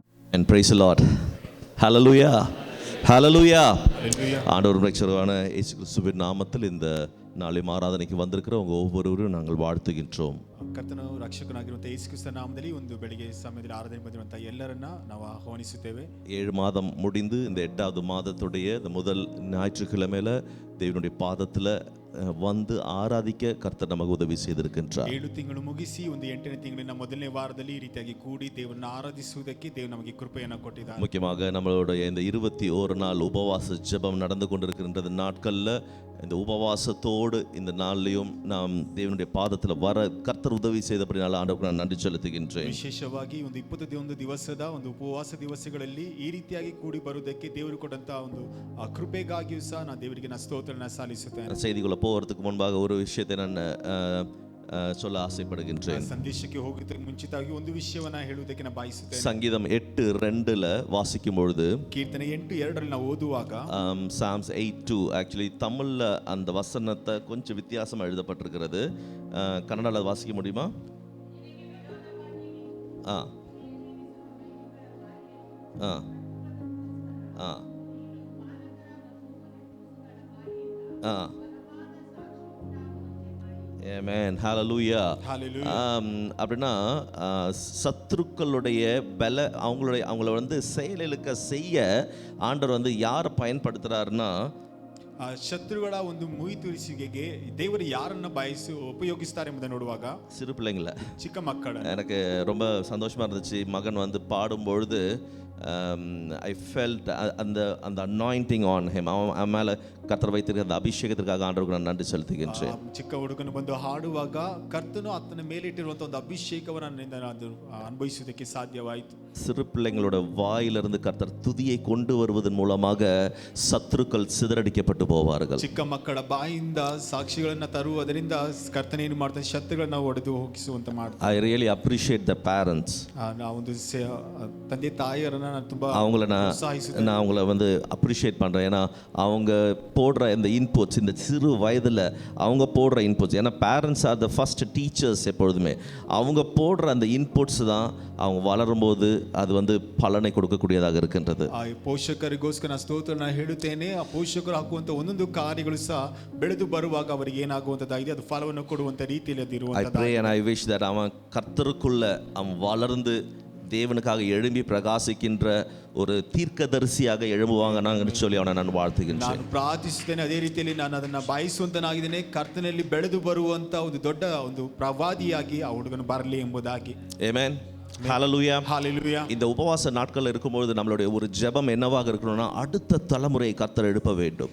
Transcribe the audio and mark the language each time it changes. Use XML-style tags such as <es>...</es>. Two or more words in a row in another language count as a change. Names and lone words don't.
<en>And praise the Lord. Hallelujah. Hallelujah.</en> <ta>ஆண்டவர் ரட்சகரான இயேசு கிறிஸ்துவின் நாமத்தில் இந்த நாளை ஆராதனைக்கு வந்திருக்கிற உங்க ஒவ்வொருவரும் நாங்கள் வாழ்த்துகின்றோம்.</ta> <kn>ಕರ್ತನ ರಕ್ಷಕನಾಗಿರುವಂತಹ ಯೇಸು ಕ್ರಿಸ್ತನ ನಾಮದಲ್ಲಿ ಒಂದು ಬೆಳಿಗ್ಗೆ ಸಮಯದಲ್ಲಿ ಆರಾಧನೆ ಬಂದಿರುವಂತಹ ಎಲ್ಲರನ್ನ ನಾವು ಆಹ್ವಾನಿಸುತ್ತೇವೆ.</kn> <ta>7 மாதம் முடிந்து இந்த 8வது மாதத்துடைய இந்த முதல் ஞாயிற்றுக்கிழமையில தேவனுடைய பாதத்துல வந்து ஆராதிக்க கர்த்தர் நமக்கு உதவி செய்திருக்கின்றார்.</ta> <kn>7 ತಿಂಗಳು ಮುಗಿಸಿ ಒಂದು 8ನೇ ತಿಂಗಳಿನ ಮೊದಲನೇ ವಾರದಲ್ಲಿ ಈ ರೀತಿಯಾಗಿ ಕೂಡಿ ದೇವರನ್ನು ಆರಾಧಿಸುವುದಕ್ಕೆ ದೇವರು ನಮಗೆ ಕೃಪೆಯನ್ನು ಕೊಟ್ಟಿದ್ದಾನೆ.</kn> <ta>முக்கியமாக நம்மளுடைய இந்த 21 நாள் உபவாச ஜெபம் நடந்து கொண்டிருக்கின்ற நாட்கள்ல இந்த உபவாசத்தோடு இந்த நாளிலும் நாம் தேவனுடைய பாதத்தில் வர கர்த்தர் உதவி செய்தபடினால ஆண்டவருக்கு நான் நன்றி செலுத்துகின்றேன்.</ta> <kn>ವಿಶೇಷವಾಗಿ ಒಂದು 21 ದಿವಸದ ಒಂದು ಉಪವಾಸ ದಿವಸಗಳಲ್ಲಿ ಈ ರೀತಿಯಾಗಿ ಕೂಡಿ ಬರುವುದಕ್ಕೆ ದೇವರು ಕೊಟ್ಟಂತ ಒಂದು ಕೃಪೆಗಾಗಿಯೂ ಸಹ ನಾನು ದೇವರಿಗೆ ಸ್ತೋತ್ರನ ಸಲ್ಲಿಸುತ್ತೇನೆ.</kn> <ta>செய்திக்குள்ள போகிறதுக்கு முன்பாக ஒரு விஷயத்தை நான் சொல்ல ஆசைப்படுகின்றேன்.</ta> <kn>ಸಂದೇಶಕ್ಕೆ ಹೋಗುವುದಕ್ಕೆ ಮುಂಚಿತವಾಗಿ ಒಂದು ವಿಷಯವನ್ನ ಹೇಳುವುದಕ್ಕೆ ನಾನು ಬಯಸುತ್ತೇನೆ.</kn> <ta>சங்கீதம் 8:2ல வாசிக்கும் பொழுது</ta> <kn>ಕೀರ್ತನೆ 8:2 ನಾವು ಓದುವಾಗ</kn> <ta>Psalms 8:2 ஆக்சுவலி தமிழ்ல அந்த வசனத்தை கொஞ்சம் வித்தியாசமா எழுதப்பட்டிருக்கிறது. கன்னடால வாசிக்க முடியுமா? ஆ ஆ ஆ ஆ</ta> <en>Amen. Hallelujah. Hallelujah.</en> <ta>அப்படின்னா சத்துருக்களுடைய பல அவங்கள வந்து செயலிழக்க செய்ய ஆண்டவர் வந்து யாரை பயன்படுத்துறாருன்னா</ta> <kn>ಶತ್ರುಗಳ ಒಂದು ಮುಯಿ ತುರಿಸಿಗೆಗೆ ದೇವರು ಯಾರನ್ನ ಉಪಯೋಗಿಸ್ತಾರೆ ಎಂಬುದನ್ನು ನೋಡುವಾಗ</kn> <ta>சிறு பிள்ளைங்கள</ta> <kn>ಚಿಕ್ಕ ಮಕ್ಕಳ</kn> <ta>எனக்கு ரொம்ப சந்தோஷமா இருந்துச்சு. மகன் வந்து பாடும்பொழுது</ta> <en>I felt</en> <ta>அந்த</ta> <en>anointing on him.</en> <ta>அவன் மேலே கர்த்தர் வைத்திருக்கிற அந்த அபிஷேகத்திற்காக ஆண்டவருக்கு நான் நன்றி செலுத்துகின்றேன்.</ta> <kn>ಚಿಕ್ಕ ಹುಡುಗನು ಬಂದು ಹಾಡುವಾಗ ಕರ್ತನು ಆತನ ಮೇಲೆ ಇಟ್ಟಿರುವಂತಹ ಒಂದು ಅಭಿಷೇಕವನ್ನು ಅನುಭವಿಸುವುದಕ್ಕೆ ಸಾಧ್ಯವಾಯಿತು.</kn> <ta>சிறு பிள்ளைங்களோட வாயிலிருந்து கர்த்தர் துதியை கொண்டு வருவதன் மூலமாக சத்துருக்கள் சிதறடிக்கப்பட்டு போவார்கள்.</ta> <kn>ಚಿಕ್ಕ ಮಕ್ಕಳ ಬಾಯಿಂದ ಸಾಕ್ಷಿಗಳನ್ನ ತರುವುದರಿಂದ ಕರ್ತನೇನು ಮಾಡ್ತಾನೆ, ಶತ್ರುಗಳನ್ನ ಒಡೆದು ಹೋಗಿಸುವಂತ ಮಾಡ್ತಾನೆ.</kn> <en>I really appreciate the parents.</en> <kn>ನಾವು ಒಂದು ತಂದೆ ತಾಯಿಯರನ್ನ ನಾನು ತುಂಬಾ</kn> <ta>நான் அவங்கள வந்து அப்ரிஷியேட் பண்ணுறேன். ஏன்னா அவங்க போடுற இந்த இன்புட்ஸ், இந்த சிறு வயதில் அவங்க போடுற இன்புட்ஸ், ஏன்னா</ta> <en>parents are the first teachers.</en> <ta>எப்பொழுதுமே அவங்க போடுற அந்த இன்புட்ஸ் தான் அவங்க வளரும்போது அது வந்து பலனை கொடுக்கக்கூடியதாக இருக்கின்றது.</ta> <kn>ಪೋಷಕರಿಗೋಸ್ಕರ ಸ್ತೋತ್ರನ ಹೇಳುತ್ತೇನೆ. ಆ ಪೋಷಕರು ಹಾಕುವಂತ ಒಂದೊಂದು ಕಾರ್ಯಗಳು ಸಹ ಬೆಳೆದು ಬರುವಾಗ ಅವರಿಗೆ ಏನಾಗುವಂತದ್ದಾಗಿದೆ, ಅದು ಫಲವನ್ನು ಕೊಡುವಂತ ರೀತಿಯಲ್ಲಿ ಅದು ಇರುವಂತದ್ದು.</kn> <en>I pray and I wish that</en> <ta>அவன் கர்த்தருக்குள்ள அவன் வளர்ந்து தேவனுக்காக எழும்பி பிரகாசிக்கின்ற ஒரு தீர்க்கதரிசியாக எழும்புவாங்கன்னு சொல்லி அவனை நான் வாழ்த்துகின்றேன்.</ta> <kn>ನಾನು ಪ್ರಾರ್ಥಿಸುತ್ತೇನೆ, ಅದೇ ರೀತಿಯಲ್ಲಿ ನಾನು ಅದನ್ನ ಬಯಸುವಂತನಾಗಿದ್ದೇನೆ. ಕರ್ತನಲ್ಲಿ ಬೆಳೆದು ಬರುವಂತ ಒಂದು ದೊಡ್ಡ ಒಂದು ಪ್ರವಾದಿಯಾಗಿ ಆ ಹುಡುಗನು ಬರಲಿ ಎಂಬುದಾಗಿ.</kn> <en>Amen. Hallelujah. Hallelujah.</en> <ta>இந்த உபவாச நாட்கள் இருக்கும்போது நம்மளுடைய ஒரு ஜெபம் என்னவாக இருக்கணும்னா அடுத்த தலைமுறையை கர்த்தர் எழுப்ப வேண்டும்.</ta>